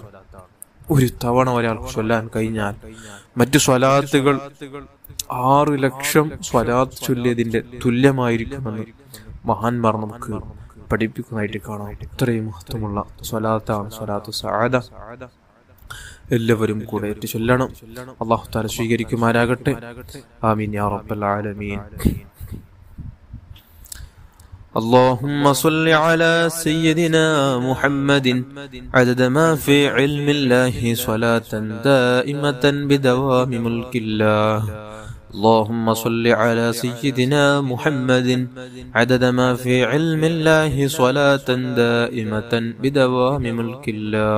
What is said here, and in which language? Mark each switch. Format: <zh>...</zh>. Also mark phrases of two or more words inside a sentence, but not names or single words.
<ml>ഒരു തവണ ഒരാൾക്ക് ചൊല്ലാൻ കഴിഞ്ഞാൽ മറ്റു സ്വലാത്തുകൾ 6 ലക്ഷം സ്വലാത്ത് ചൊല്ലിയതിന്റെ തുല്യമായിരിക്കുമെന്ന് മഹാന്മാർ നമുക്ക് പഠിപ്പിക്കുന്നതായിട്ട് കാണാം. ഇത്രയും മഹത്വമുള്ള സ്വലാത്താണ് സ്വലാത്തു സഅദ. എല്ലാവരും കൂടെ ഏറ്റു ചൊല്ലണം.</ml> <ar>الله تعالى</ar> <ml>സ്വീകരിക്കുമാരാകട്ടെ.</ml> <ar>آمين يا رب العالمين. اللهم صل على سيدنا محمد عدد ما في علم الله صلاة دائمة بدوام ملك الله. اللهم صل على سيدنا محمد عدد ما في علم الله صلاة دائمة بدوام ملك الله.</ar>